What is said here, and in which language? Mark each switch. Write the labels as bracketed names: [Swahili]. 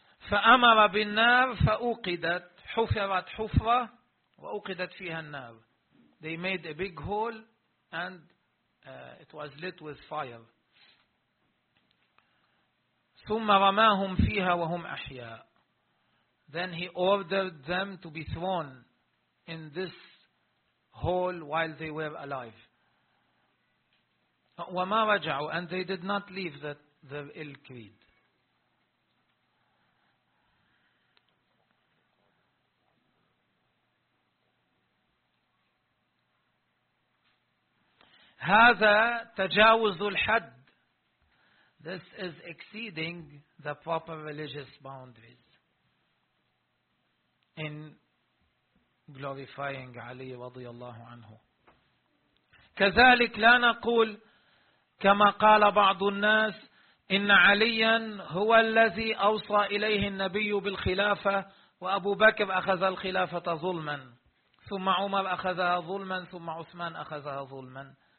[Arabic] فأمر بالنار فأوقدت حفرت حفرة وأوقدت فيها النار. [English] They made a big hole and it was lit with fire. [Arabic] ثم رماهم فيها وهم أحياء. [English] Then he ordered them to be thrown in this hole while they were alive. [Arabic] وما رجعوا. [English] And they did not leave the ill creed. [Arabic] هذا تجاوز الحد. [English] This is exceeding the proper religious boundaries in glorifying Ali [Arabic] رضي الله عنه. كذلك لا نقول كما قال بعض الناس إن عليا هو الذي أوصى إليه النبي بالخلافة وأبو بكر أخذ الخلافة ظلما ثم عمر أخذها ظلما ثم عثمان أخذها ظلما.